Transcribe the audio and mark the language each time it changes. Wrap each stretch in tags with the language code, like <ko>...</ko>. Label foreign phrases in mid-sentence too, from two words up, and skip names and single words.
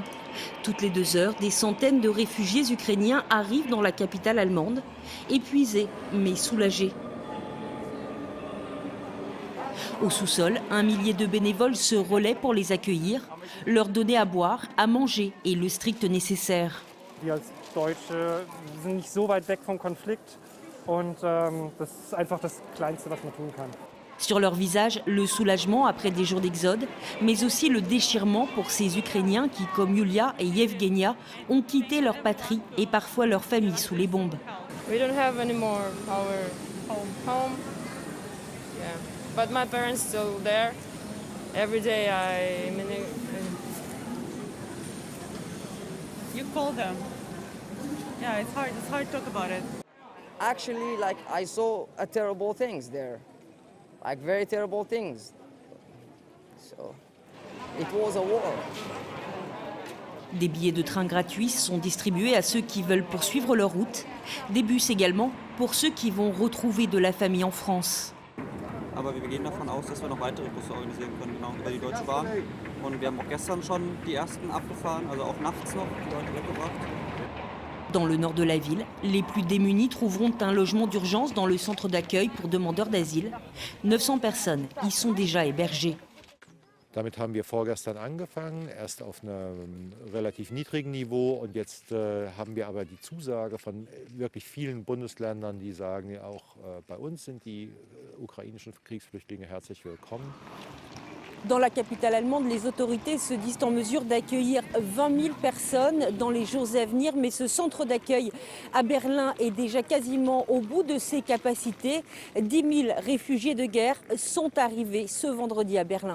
<fr>Toutes les 2 heures, des centaines de réfugiés ukrainiens arrivent dans la capitale allemande, épuisés mais soulagés. Au sous-sol, 1 millier de bénévoles se relaient pour les accueillir, leur donner à boire, à manger et le strict nécessaire.</fr> <de>Wir als Deutsche sind nicht so weit weg vom Konflikt und das ist einfach das Kleinste, was man tun kann.</de> <fr>Sur leur visage, le soulagement après des jours d'exode, mais aussi le déchirement pour ces Ukrainiens qui, comme Yulia et Yevgenia, ont quitté leur patrie et parfois leur famille sous les bombes.</fr> <en>We don't have anymore our home. Yeah, but my parents still there. Every day You call them. Yeah, it's hard to talk about it. Actually, like I saw terrible things there. Like very terrible things. So it was a war.</en> <fr>Des billets de train gratuits sont distribués à ceux qui veulent poursuivre leur route. Des bus également pour ceux qui vont retrouver de la famille en France.</fr> <de>Aber wir gehen davon aus, dass wir noch weitere Busse organisieren können, genau, über die Deutsche Bahn. Und wir haben auch gestern schon die ersten abgefahren, also auch nachts noch die Leute weggebracht.</de> <fr>Dans le nord de la ville, les plus démunis trouveront un logement d'urgence dans le centre d'accueil pour demandeurs d'asile. 900 personnes y sont déjà hébergées.</fr> <de>Damit haben wir vorgestern angefangen, erst auf einem relativ niedrigen Niveau und jetzt haben wir aber die Zusage von wirklich vielen Bundesländern, die sagen, ja, auch bei uns sind die ukrainischen Kriegsflüchtlinge herzlich willkommen.</de> <fr>Dans la capitale allemande, les autorités se disent en mesure d'accueillir 20 000 personnes dans les jours à venir. Mais ce centre d'accueil à Berlin est déjà quasiment au bout de ses capacités. 10 000 réfugiés de guerre sont arrivés ce vendredi à Berlin.</fr>